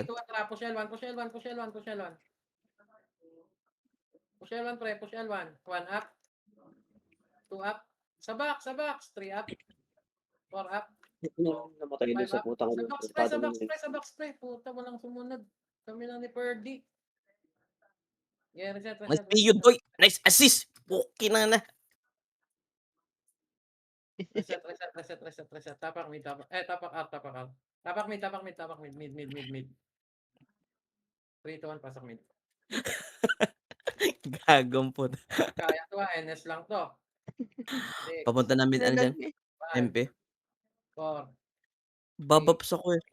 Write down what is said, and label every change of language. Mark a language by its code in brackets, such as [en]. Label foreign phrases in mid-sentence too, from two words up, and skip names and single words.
[tl] Sige, [en] push L1. Push L1, [tl] pre. [en] 1 up. 2 up. Sa box. 3 up. 4 up. [tl] Namatay doon 5 sa up. putang Sa box, pre. Puta, walang sumunod. Kami lang ni Purdy. [en] Yeah, reset. Nice yun, boy. Nice assist. Okay na. [tl] Reset. Tapak mid. Tapak R. Tapak mid. Mid. 3, 2, 1, pasok mid. Gagong po. Kaya to, NS lang to. Papunta namin ano dyan? 5, MP. 4, Babaps ako eh.